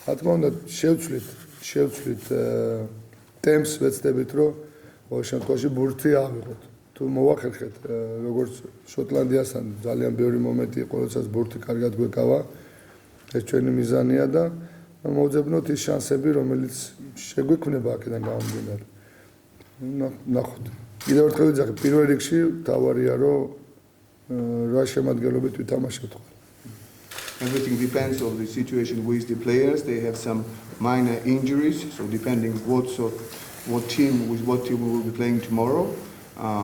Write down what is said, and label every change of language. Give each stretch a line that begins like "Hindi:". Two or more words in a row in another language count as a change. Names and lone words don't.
Georgian: რა თქმა უნდა შევცვლით ტემპს ვეცდებით რომ ყოველ შემთხვევაში ბურთი ავიღოთ თუ მოვახერხეთ როგორც შოტლანდიასთან ძალიან ბევრი მომენტი იყო როდესაც ბურთი კარგად გვეკავა ეს ჩვენი მიზანია და მოვძებნოთ ის შანსები რომელიც შეგვექმნება აქედან გამომდინარე ნახოთ კიდევ ერთხელ ვიძახი პირველ რიგში თავარია რომ რა შემადგენლობით ვითამაშებთ ხოლმე
English: Everything depends on the situation with the players. They have some minor injuries, so depending what team we will be playing tomorrow.